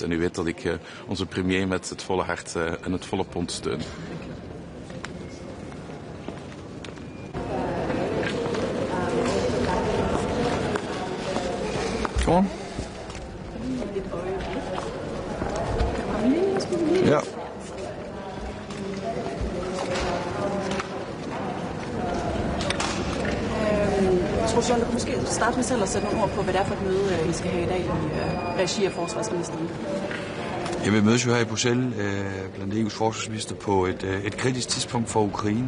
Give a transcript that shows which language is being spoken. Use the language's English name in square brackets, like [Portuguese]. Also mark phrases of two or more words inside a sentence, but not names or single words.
[Dutch] En u weet dat ik onze premier met het volle hart en het volle pond steun. Gewoon? Ja. [Danish] Troels, måske starte med selv at sætte nogle ord på, hvad det er for et møde, I skal have i dag i regi af forsvarsministeren. Jeg vil mødes jo her i Bruxelles blandt EU's forsvarsminister på et kritisk tidspunkt for Ukraine.